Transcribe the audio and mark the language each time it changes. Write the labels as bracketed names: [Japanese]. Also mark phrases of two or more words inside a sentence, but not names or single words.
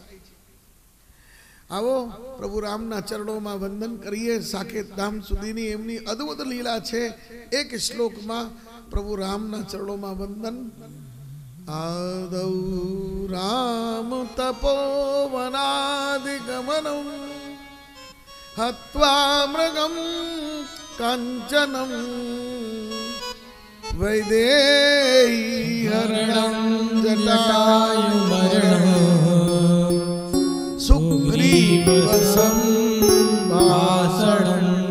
[Gujarati] આવો પ્રભુ રામના ચરણોમાં વંદન કરીએ. સાકેત ધામ સુધીની એમની અદ્ભુત લીલા છે. એક શ્લોકમાં પ્રભુ રામના ચરણોમાં વંદન. [Sanskrit] आदौ राम तपोवना गमनं हत्वा मृगं काञ्चनं वैदेही हरणं जटायुमरणं सुग्रीवसंभाषणं